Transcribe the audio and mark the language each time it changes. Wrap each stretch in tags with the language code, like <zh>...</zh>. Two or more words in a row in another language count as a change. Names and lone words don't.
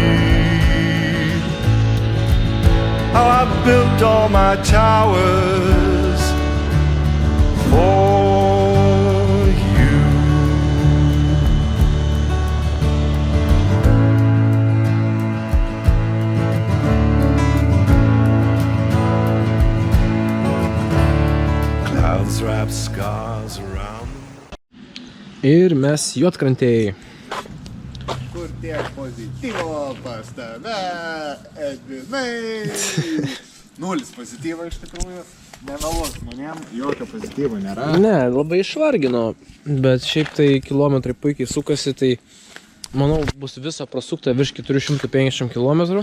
<en>How I built all my towers for you. Clouds wrap scars around.</en> <lt>Ir mes Juodkrantėj. Kur tiek pozityvo pas tave, Edvinai. Nulis pozityvo iš tikrųjų. Nemeluos žmonėm, jokio pozityvo nėra. Ne, labai išvargino, bet šiaip tai kilometrai puikiai sukasi, tai manau bus viso prasukta virš 450 km.</lt>